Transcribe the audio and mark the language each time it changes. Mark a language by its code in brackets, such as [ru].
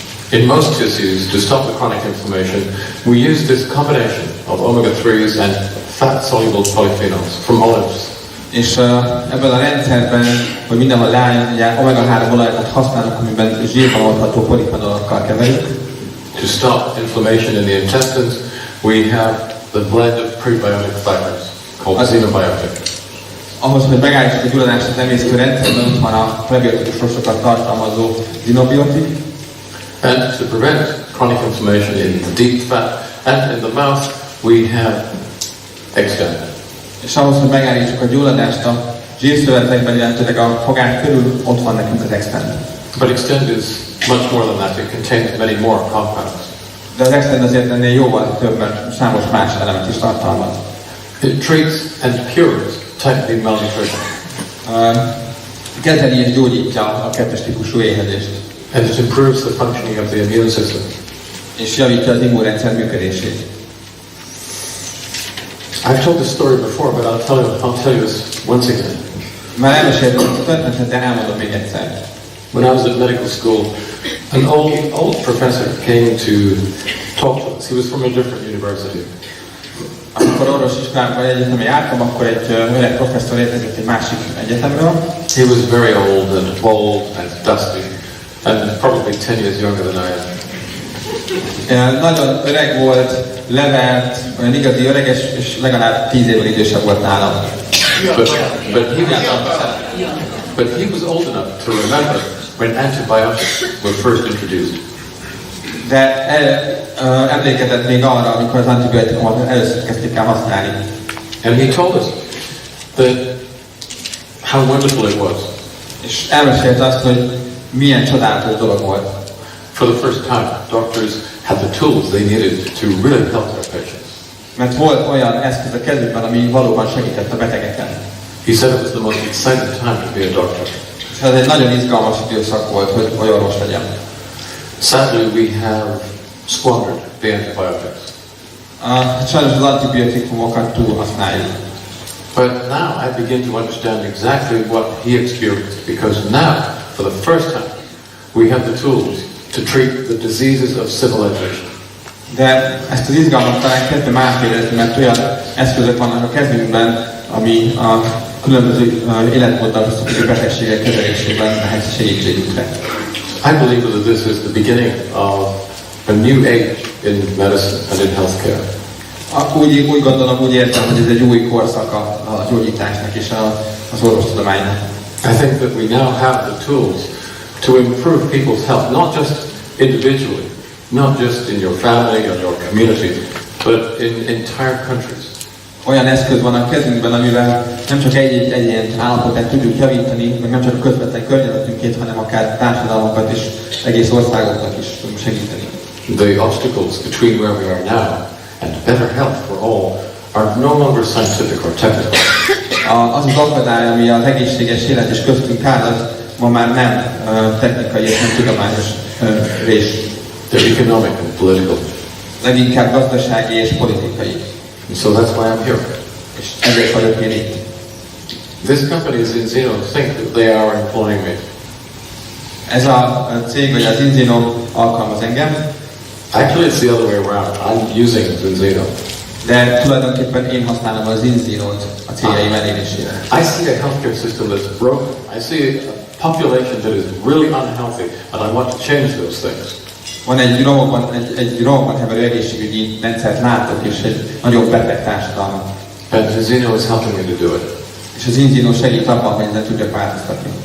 [en] In most tissues, to stop the chronic inflammation, we use this combination of omega-3s and fat-soluble polyphenols from olives. [hu] És ebben a rendszerben, hogy mindenhol leálljon, ugye omega-3 olajokat használunk, amiben zsírban oldható polifenolokkal keverjük. [en] To stop inflammation in the intestines, we have the blend of prebiotic fibers called xenobiotic. [hu] Ahhoz, hogy megállítsuk a gyulladást az emésztő rendszerben, ott van a prebiotikus rosokat tartalmazó xenobiotik. [en] And to prevent chronic inflammation in the deep fat and in the mouth, we have Extend. [hu] És ahhoz, hogy megállítsuk a gyulladást a zsírszövetekben, illetőleg a fogák körül, ott van nekünk az Extend. [en] But Extend is much more than that. It contains many more compounds. [hu] De az extend azért ennél jóval többen, számos más elemet is tartalmaz. [en] It treats and cures type B malnutrition. [hu] Kezeli és gyógyítja a kettes típusú éhezést. [en] And it improves the functioning of the immune system. [hu] És javítja az immunrendszer működését. [en] I've told this story before, but I'll tell you this once again. [hu] Már elmeséltem ezt a történetet, de elmondom még egyszer. [en] When I was at medical school, an old professor came to talk to us. He was from a different university. [hu] Amikor orvosiskolában egyetemi jártam, akkor egy öreg professzor érkezett egy másik egyetemről. [en] He was very old and bald and dusty, and probably 10 years younger than I am. [hu] Nagyon öreg volt, levert, olyan igazi öreges, és legalább 10 évvel idősebb volt nálam. [en] But he was old enough to remember when antibiotics were first introduced. [hu] De emlékezett még arra, amikor az antibiotikumot először kezdték el használni. [en] And he told us that how wonderful it was. [hu] És elmesélte azt, hogy milyen csodálatos dolog volt. [en] For the first time, doctors had the tools they needed to really help their patients. [hu] Mert volt olyan eszköz a kezükben, ami valóban segített a betegeken. [en] He said it was the most exciting time to be a doctor. [hu] És ez egy nagyon izgalmas időszak volt, hogy orvos legyen. [en] Sadly, we have squandered the antibiotics. [hu] Sajnos az antibiotikumokat túl használjuk. [en] But now I begin to understand exactly what he experienced, because now, for the first time, we have the tools to treat the diseases of civilization. [hu] De ezt az izgalmat talán kezdem átérezni, mert olyan eszközök vannak a kezünkben, ami a különböző életmóddal összefüggő betegségek kezelésében lehet segítségünkre. [en] I believe that this is the beginning of a new age in medicine and in healthcare. [hu] Úgy gondolom, úgy értem, hogy ez egy új korszak a gyógyításnak és az orvostudománynak. [en] I think that we now have the tools to improve people's health, not just individually, not just in your family or your community, but in entire countries. [hu] Olyan eszköz van a kezünkben, amivel nem csak egy egyén állapotát tudjuk javítani, meg nem csak a közvetlen környezetünkét, hanem akár társadalmakat és egész országokat is tudunk segíteni. [en] The obstacles between where we are now and better health for all are no longer scientific or technical. [hu] Az akadály, ami az egészséges élet és köztünk áll, az ma már nem technikai és nem tudományos rés. [en] They're economic and political. [hu] Leginkább gazdasági és politikai. [en] And so that's why I'm here. [hu] És ezért vagyok én itt. [en] This company is in Zeno think that they are employing me. [hu] Ez a cég, vagy az Inzino alkalmaz engem. [en] Actually, it's the other way around. I'm using Zeno. [hu] De tulajdonképpen én használom az Inzinót a céljaim elérésére. [en] I see a healthcare system that's broken. I see a population that is really unhealthy, and I want to change those things. [hu] Van egy romokban heverő egészségügyi rendszert látok, és egy nagyon beteg társadalmat. [en] And Zeno is helping me to do it. [hu] És az Inzino segít abban, hogy ezen tudjak változtatni.